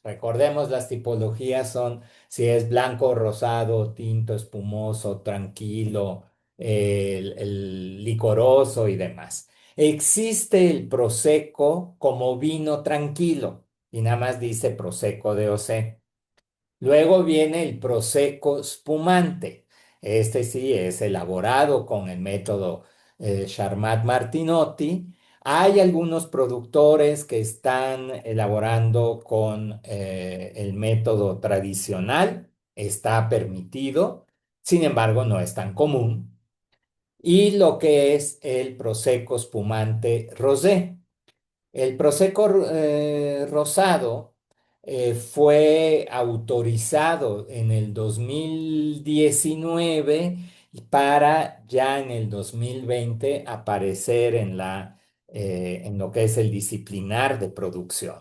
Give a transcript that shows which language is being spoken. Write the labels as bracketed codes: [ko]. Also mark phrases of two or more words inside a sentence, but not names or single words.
[es] Recordemos, las tipologías son si es blanco, rosado, tinto, espumoso, tranquilo, el licoroso y demás. Existe el prosecco como vino tranquilo y nada más dice prosecco de Osé. Luego viene el [it] prosecco spumante. [es] Este sí es elaborado con el método Charmat Martinotti. Hay algunos productores que están elaborando con el método tradicional. Está permitido, sin embargo, no es tan común. Y lo que es el [it] prosecco spumante [es] rosé. El Prosecco rosado fue autorizado en el 2019 para ya en el 2020 aparecer en lo que es el disciplinar de producción.